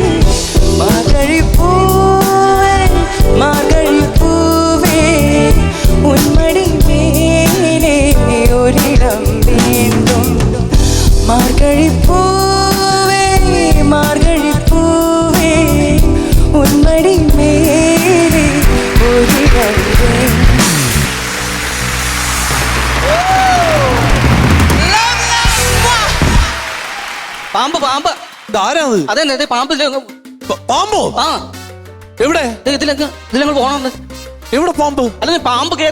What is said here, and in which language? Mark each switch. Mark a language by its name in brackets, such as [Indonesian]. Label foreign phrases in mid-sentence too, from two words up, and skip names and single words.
[Tamil] மார்கழிப்பூவே மார்கழிப்பூவே உன்மடி மேலே ஓரிடம் வேண்டும். மார்கழிப்பூவே மார்கழிப்பூவே உன்மடி மேலே ஓரிடம் வேண்டும். [Malayalam] പാമ്പ് പാമ്പ് അതെ പാമ്പ് പാമ്പോ ആ എവിടെ ഇതിലങ്ങൾ പോകണം. എവിടെ പാമ്പ്? അല്ല പാമ്പ് കയറി